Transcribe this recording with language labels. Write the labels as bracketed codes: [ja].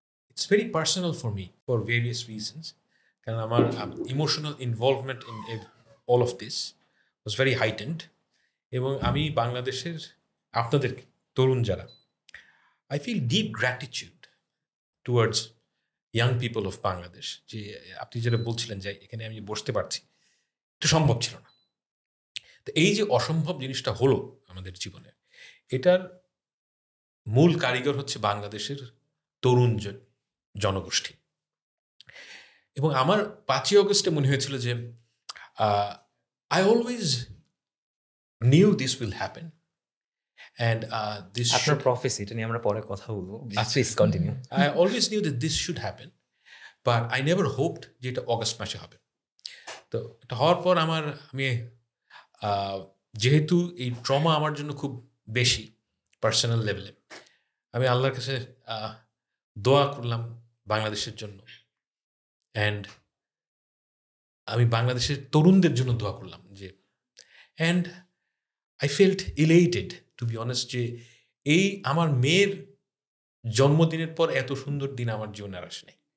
[en] It's very personal for me for various reasons. Because our emotional involvement in all of this was very heightened. [bn] এবং আমি বাংলাদেশের আপনাদের তরুণ যারা, [en] I feel deep gratitude towards young people of Bangladesh. [bn] যে আপনি যেটা বলছিলেন যে এখানে আমি বসতে পারছি, এটা সম্ভব ছিল না। তো এই যে অসম্ভব জিনিসটা হলো আমাদের জীবনে, এটার মূল কারিগর হচ্ছে বাংলাদেশের তরুণ জনগোষ্ঠী। এবং আমার 5ই আগস্টে মনে হয়েছিল যে [en] I always knew this will happen. And this after prophecy, [bn] এটা নিয়ে আমরা পরে কথা বলবো। [en] Please continue. I always knew that this should happen, but I never hoped [bn] যে এটা অগস্ট মাসে হবে। তো এটা হওয়ার পর আমি যেহেতু এই ট্রমা আমার জন্য খুব বেশি পার্সোনাল লেভেলে, আমি আল্লাহর কাছে দোয়া করলাম বাংলাদেশের জন্য, অ্যান্ড আমি বাংলাদেশের তরুণদের জন্য দোয়া করলাম যে, [en] and I felt elated to be honest [bn] যে এই আমার মেয়ের জন্মদিনের পর এত সুন্দর দিন আমার জীবনে আর আসে নাই।